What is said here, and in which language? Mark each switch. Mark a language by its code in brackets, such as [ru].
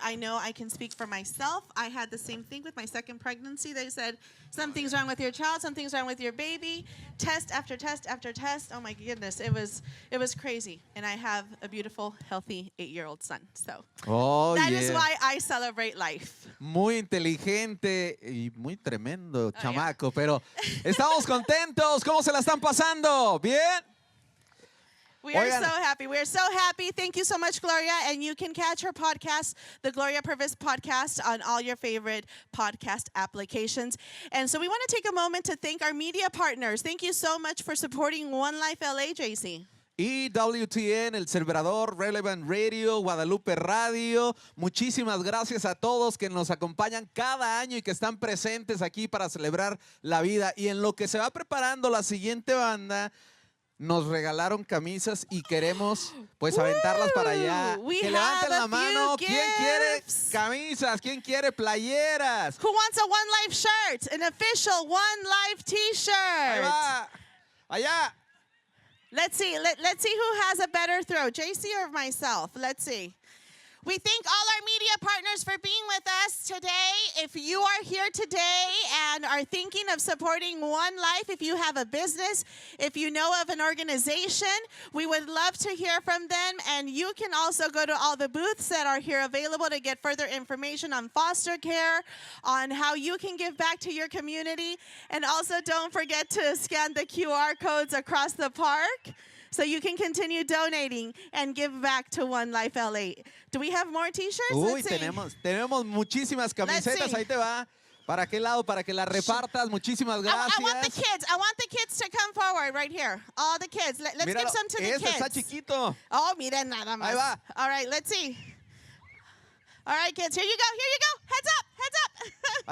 [en] I know I can speak for myself. I had the same thing with my second pregnancy. They said, something's wrong with your child, something's wrong with your baby. Test after test after test. Oh my goodness, it was crazy. And I have a beautiful, healthy 8-year-old son. So that is why I celebrate life. [es] Muy inteligente y muy tremendo chamaco, pero estamos contentos. ¿Cómo se la están pasando? ¿Bien? [en] We are so happy. We are so happy. Thank you so much, Gloria. And you can catch her podcast, the Gloria Purvis podcast, on all your favorite podcast applications. And so we want to take a moment to thank our media partners. Thank you so much for supporting One Life LA, JC. EWTN, El Celebrador, Relevant Radio, Guadalupe Radio. [es] Muchísimas gracias a todos que nos acompañan cada año y que están presentes aquí para celebrar la vida. Y en lo que se va preparando la siguiente banda, nos regalaron camisas y queremos pues aventarlas para allá. Que levanten la mano. ¿Quién quiere camisas? ¿Quién quiere playeras? [en] Who wants a One Life shirt? An official One Life t-shirt. [es] Ahí va. Allá. [en] Let's see who has a better throw, JC or myself. Let's see. We thank all our media partners for being with us today. If you are here today and are thinking of supporting One Life, if you have a business, if you know of an organization, we would love to hear from them. And you can also go to all the booths that are here available to get further information on foster care, on how you can give back to your community. And also don't forget to scan the QR codes across the park, so you can continue donating and give back to One Life LA. Do we have more t-shirts? [es] Uy, tenemos muchísimas camisetas. Ahí te va. ¿Para qué lado? Para que las repartas. Muchísimas gracias. [en] I want the kids to come forward right here. All the kids. Let's give some to the kids. [es] Está chiquito. Oh, miren nada más. Ahí va. [en] All right, let's see. All right, kids. Here you go.